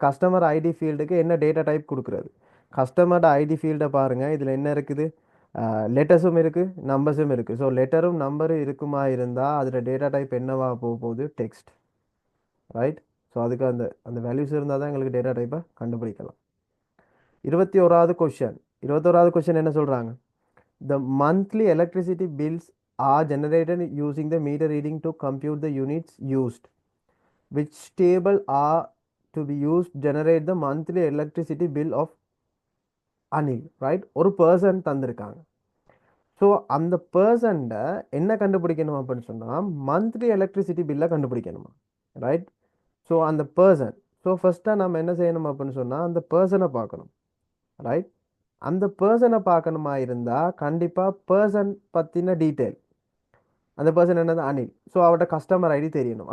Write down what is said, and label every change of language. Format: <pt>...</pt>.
<ta>Customer ID ஃபீல்டுக்கு என்ன data type கொடுக்குறது? கஸ்டமர் ஐடி ஃபீல்டை பாருங்கள், இதில் என்ன இருக்குது? லெட்டர்ஸும் இருக்குது, நம்பர்ஸும் இருக்குது. ஸோ லெட்டரும் நம்பரும் இருக்குமா இருந்தால் அதில் டேட்டா டைப் என்னவா போக போகுது? Text, right. ஸோ அதுக்கு அந்த அந்த வேல்யூஸ் இருந்தால் தான் எங்களுக்கு டேட்டா டைப்பை கண்டுபிடிக்கலாம். 21வது கொஸ்டின் என்ன சொல்கிறாங்க?</ta> <en>The monthly electricity bills are generated using the meter reading to compute the units used. Which table are to be used generate the monthly electricity bill of Anil, right?</en> <ta>ஒரு person தந்திருக்காங்க. So அந்த பர்சன்ட என்ன கண்டுபிடிக்கணும் அப்படின்னு சொன்னால் monthly electricity பில்லை கண்டுபிடிக்கணுமா, right? So அந்த person, so ஃபஸ்ட்டாக நம்ம என்ன செய்யணும் அப்படின்னு சொன்னால் அந்த பர்சனை பார்க்கணும். ரைட்? அந்த பர்சனை பார்க்கணுமா இருந்தால் கண்டிப்பாக பர்சன் பற்றின டீட்டெயில், அந்த பர்சன் என்னது அனில், ஸோ அவட்ட கஸ்டமர் ஐடி தெரியணும்.</ta>